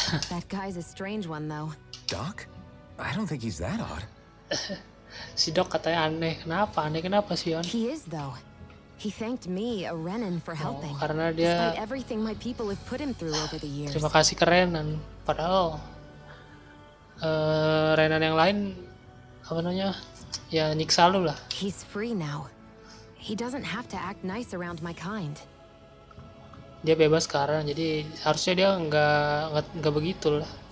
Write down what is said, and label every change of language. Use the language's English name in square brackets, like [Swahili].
[English] That guy's a strange one, though. Doc? I don't think he's that odd. [Indonesian] Si Dok katanya aneh. Kenapa sih, On? [English] He is, though. He thanked me, a Renan, for helping. [Indonesian] Karena dia [English] Despite everything my people have put him through over the years. [Indonesian] terima kasih ke Renan. Padahal Renan yang lain apa namanya? Ya nyiksa lu lah. [English] He's free now. He doesn't have to act nice around my kind. [Indonesian] Dia bebas sekarang, jadi harusnya dia nggak begitu lah.